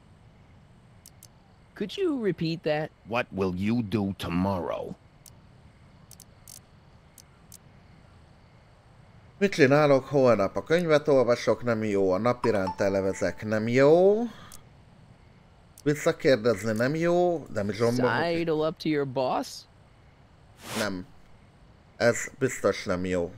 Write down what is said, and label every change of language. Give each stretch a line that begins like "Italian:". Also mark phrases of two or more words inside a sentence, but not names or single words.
English: Could you repeat that? What will you do tomorrow?
Hungarian: Mit csinálok holnap? A könyvet olvasok, nem jó. A napiránt elevezek, nem jó. Visszakérdezni, nem jó. Nem zsomba.
English: Sidle up to your boss?
Hungarian: Nem. Ez biztos nem jó.